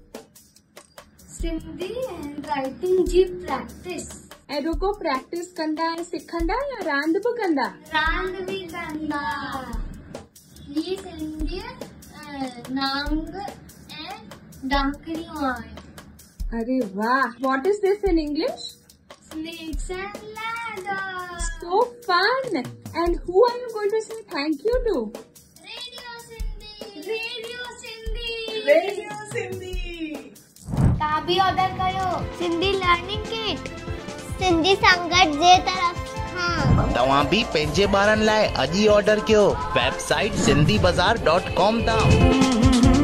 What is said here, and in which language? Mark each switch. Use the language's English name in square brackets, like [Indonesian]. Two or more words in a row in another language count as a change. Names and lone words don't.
[Sindhi] सिंधी [English] hand writing [Sindhi] जी प्रैक्टिस। ऐं रुगो प्रैक्टिस कंदा ऐं सिखंदा या रांदि बि कंदा? रांदि बि कंदा। ही सिंधी नांग ऐं ॾाकणियूं आहिनि। अरे वाह, [English] what is this in English? Snakes and ladders. So fun! And who are you going to say thank you to? Radio Sindhi. Radio Sindhi. [Sindhi] रेडियो सिंधी। तव्हां बि ऑर्डर कयो सिंधी [English] learning kit [Sindhi] सिंधी संगत जे तरफ खां। तव्हां भी पंहिंजे ॿारनि लाइ अॼु ई ऑर्डर कयो वेबसाइट sindhibazar.com तां।